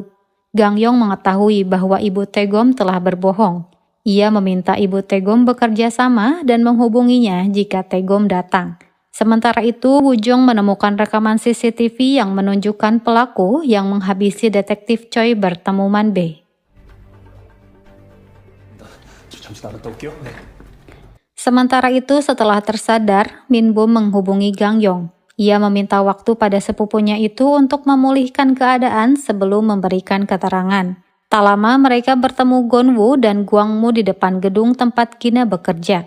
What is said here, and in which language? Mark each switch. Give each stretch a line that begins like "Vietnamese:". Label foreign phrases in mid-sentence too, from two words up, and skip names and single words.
Indonesian: Gang Yong mengetahui bahwa ibu Taegom telah berbohong. Ia meminta ibu Taegom bekerja sama dan menghubunginya jika Taegom datang. Sementara itu, Woo Jong menemukan rekaman CCTV yang menunjukkan pelaku yang menghabisi detektif Choi bertemu Man Bae.
Korean: 잠시 나갔다 올게요. 네.
Indonesian: Sementara itu, setelah tersadar, Min Bum menghubungi Gang Yong. Ia meminta waktu pada sepupunya itu untuk memulihkan keadaan sebelum memberikan keterangan. Tak lama mereka bertemu Gon-woo dan Gwang-mu di depan gedung tempat Gina bekerja.